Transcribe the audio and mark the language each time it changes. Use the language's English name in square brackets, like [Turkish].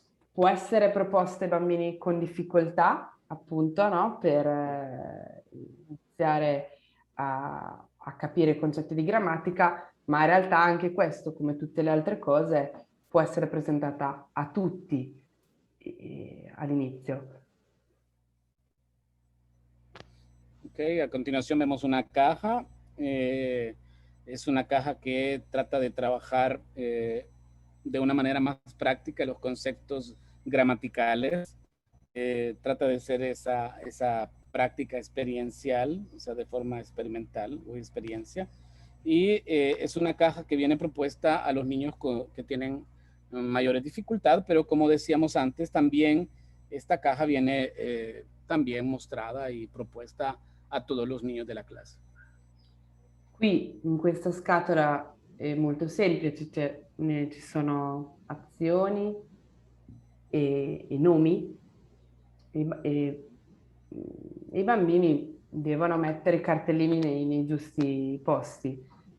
[Italian] Può essere proposta ai bambini con difficoltà, appunto, no? Per iniziare a capire i concetti di grammatica, ma in realtà anche questo, come tutte le altre cose, può essere presentata a tutti all'inizio. [Spanish] Ok, a continuación vemos una caja Es una caja que trata de trabajar de una manera más práctica los conceptos gramaticales. Trata de ser esa práctica experiencial, o sea, de forma experimental o experiencia. Y es una caja que viene propuesta a los niños que tienen mayores dificultades, pero como decíamos antes, también esta caja viene también mostrada y propuesta a todos los niños de la clase. [Italian] Qui in questa scatola è molto semplice, ci sono azioni e nomi e i bambini devono mettere i cartellini nei giusti posti.